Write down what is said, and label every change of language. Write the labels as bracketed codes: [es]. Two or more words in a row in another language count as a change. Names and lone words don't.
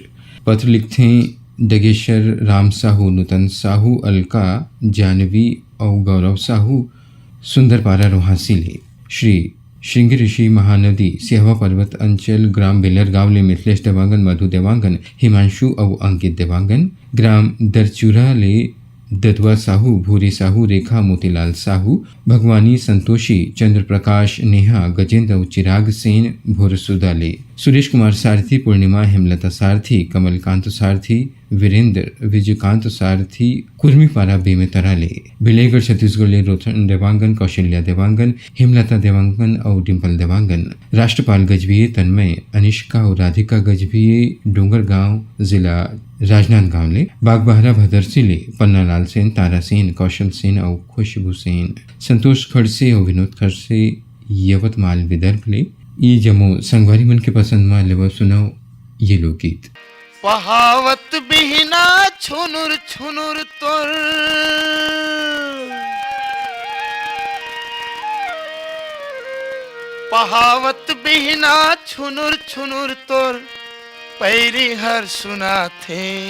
[hne] पत्र लिखते हैं डगेश्वर राम साहू, नूतन साहू, अलका, जानवी और गौरव साहू सुंदरपारा रोहासी ले। श्री श्रृंगी ऋषि महानदी सिहवा पर्वत अंचल ग्राम बेलर गांव ले मिथिलेश देवांगन, मधु देवांगन, हिमांशु और अंकित देवांगन। ग्राम दरचूरा ले ददुआ साहू, भूरी साहू, रेखा, मोतीलाल साहू, भगवानी, संतोषी, चंद्र प्रकाश, नेहा, गजेंद्र और चिराग सेन भोरसुदा ले। सुरेश कुमार सारथी, पूर्णिमा, हेमलता सारथी, कमलकांत सारथी, वीरेंद्र, विजयकांत सारथी, कुर्मीपारा बेमेतरा ले। बिलेगढ़ छत्तीसगढ़ ले रोशन देवांगन, कौशल्या देवांगन, हेमलता देवांगन और डिम्पल देवांगन। राष्ट्रपाल गजभिये, तन्मय, अनिष्का और राधिका गजभिये, डोंगर गांव जिला राजनांदगांव ले। बागबहरा भदरसी ले पन्नालाल सेन, तारा सेन, कौशल सेन और खुशबू सेन। संतोष खड़से और विनोद खड़से यवतमाल विदर्भ ले। ये जमो संगवारी मन के पसंद में लेवा सुनाओ ये लोकगीत। पहावत बिहना छुनुर छुनुर तोर पहावत बिहना छुनुर छुनुर तोर पैरी हर सुना थे